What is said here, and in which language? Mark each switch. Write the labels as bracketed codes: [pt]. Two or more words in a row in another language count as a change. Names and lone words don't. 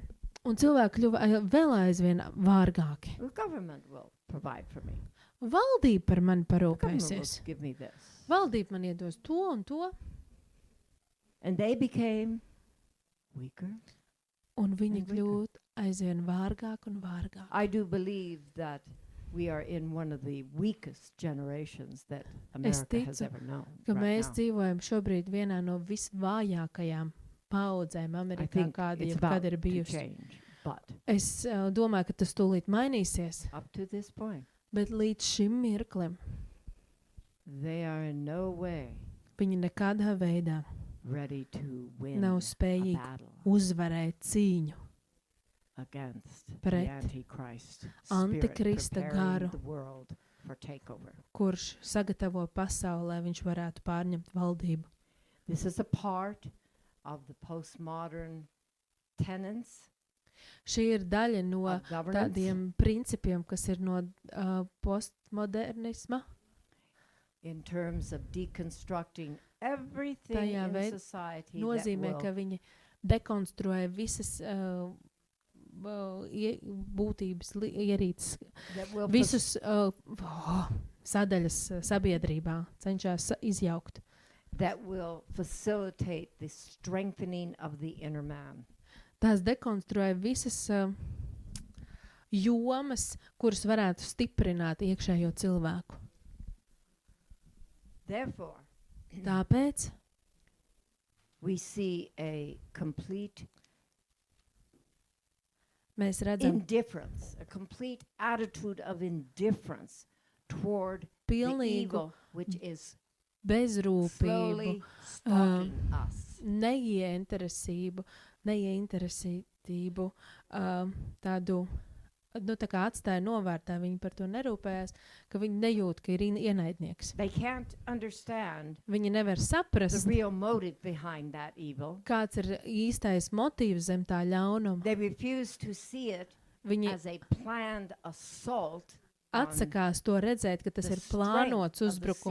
[lv] Un cilvēki kļuva vēl aizvien vārgāki. [en] The government will provide for me. [lv] Valdība par mani [en] The government [lv] parūpēsies. [en] will give me this. [lv] Valdība man iedos to un to, [en] And they became weaker. [lv] un viņi [en] And weaker. [lv] kļūt aizvien vārgāk un vārgāk. [en] I do believe that we are in one of the weakest generations that America has [lv] ticu, [en] ever known. [lv] Ka [en] right [lv] mēs [en] now. [lv] dzīvojam šobrīd vienā no visvājākajām paudzēm [en] I [lv] Amerikā, [en] think [lv] kāda [en] it's [lv] jebkad [en] about [lv] ir [en] to [lv] bijusi. [en] change. But [lv] Es domāju, ka tas tūlīt mainīsies, [en] up to this point, [lv] bet līdz šim mirklim [en] they are in no way [lv] viņi nekādā veidā [en] ready to win [lv] nav [en] a [lv] spējīgi [en] battle [lv] uzvarēt cīņu [en] against the [lv] pret [en] Antichrist [lv] Antikrista [en] spirit [lv] garu. [en] preparing the world for takeover. [lv] kurš sagatavo pasauli, lai viņš varētu pārņemt valdību. [en] This is a part of the postmodern tenets [lv] Šī ir daļa no [en] of governance. [lv] tādiem principiem, kas ir no postmodernisma. [en] In terms of deconstructing everything [lv] Tajā [en] in [lv] veid- [en] society [lv] Nozīmē, [en] that [lv] ka [en] will [lv] viņi dekonstruē visas būtības ierīces, [en] that will [lv] visus sadaļas sabiedrībā cenšas izjaukt. [en] that will facilitate the strengthening of the inner man. [lv] Tās dekonstruē visas jomas, kuras varētu stiprināt iekšējo cilvēku. [en] Therefore, [lv] Tāpēc [en] we see a complete [lv] mēs redzam [en] indifference, a complete attitude of indifference toward the [lv] pilnīgu [en] evil which is [lv] bezrūpību, [en] slowly stalking us. [lv] neieinteresētību, tādu, tā kā atstāja novārtā, viņi par to nerūpējās, ka viņi nejūt, ka ir ienaidnieks. [en] They can't understand [lv] Viņi nevar [en] the [lv] saprast, [en] real motive behind that evil. [lv] kāds ir īstais motīvs zem tā ļaunuma. [en] They refuse to see it [lv] Viņi [en] as a planned assault [lv] atsakās to redzēt, ka tas [en] the [lv] ir plānots [en] strength of the seed